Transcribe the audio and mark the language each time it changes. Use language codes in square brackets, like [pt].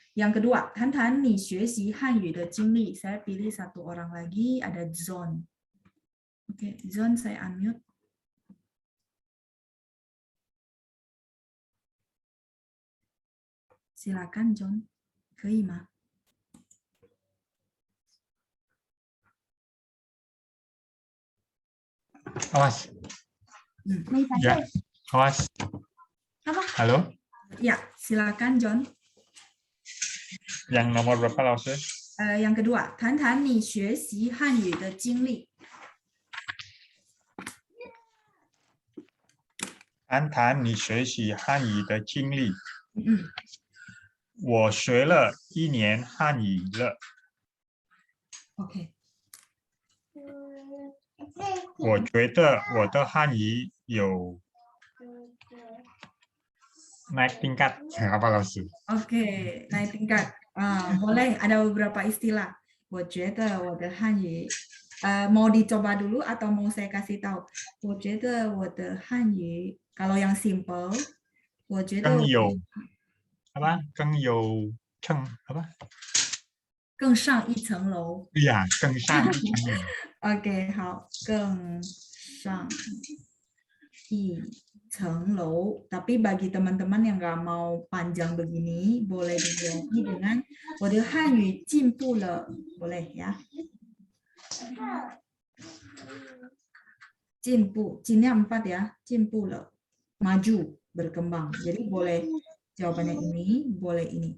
[id] Yang kedua, [zh] 谈谈你学习汉语的经历. [id] Saya pilih 1 orang lagi, ada John. Oke, John saya unmute. Silakan John, 可以吗？ Awas. Ya, awas. Apa? Halo? Ya, silakan John. Yang nomor berapa, Lause? [zh] Yang kedua, 谈谈你学习汉语的经历。谈谈你学习汉语的经历。我学了1年汉语了。 OK。我觉得我的汉语有 [id] naik tingkat. Apa, Lause? Oke, naik tingkat. Boleh, ada beberapa istilah. [zh] 我觉得我的汉语 [id] mau dicoba dulu atau mau saya kasih tahu? [zh] 我觉得我的汉语 [id] kalau yang simple, [zh] 我觉得更有apa? 更有层 apa? 更上一层楼。 [id] Iya, [zh] 更上一层楼。 OK， 好，更上一层楼. [id] Tapi bagi teman-teman yang nggak mau panjang begini, boleh diganti dengan [zh] 我的汉语进步了, [id] boleh ya. 进步尽量 4 ya, [zh] 进步了 [id] maju berkembang. Jadi boleh jawabannya ini, boleh ini.